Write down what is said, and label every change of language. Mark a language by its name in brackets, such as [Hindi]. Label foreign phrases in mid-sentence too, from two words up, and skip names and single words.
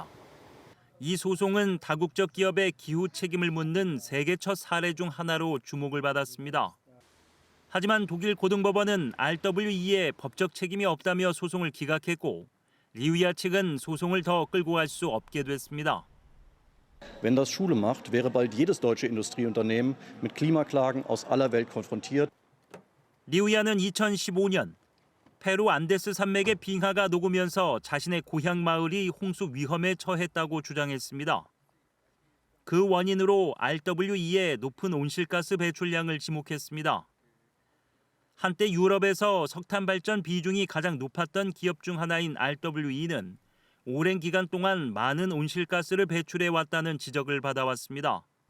[Korean] 이 소송은 다국적 기업의 기후 책임을 묻는 세계 첫 사례 중 하나로 주목을 받았습니다. 하지만 독일 고등법원은 RWE에 법적 책임이 없다며 소송을 기각했고 리우야 측은 소송을 더 끌고 갈 수 없게 됐습니다. [German] Wenn das Schule macht, wäre bald jedes deutsche Industrieunternehmen mit Klimaklagen aus aller Welt konfrontiert. [Korean] 리우야는 2015년 페루 안데스 산맥의 빙하가 녹으면서 자신의 고향 마을이 홍수 위험에 처했다고 주장했습니다. 그 원인으로 RWE의 높은 온실가스 배출량을 지목했습니다. 한때 유럽에서 석탄 발전 비중이 가장 높았던 기업 중 하나인 RWE는 오랜 기간 동안 많은 온실가스를 배출해 왔다는 지적을 받아왔습니다.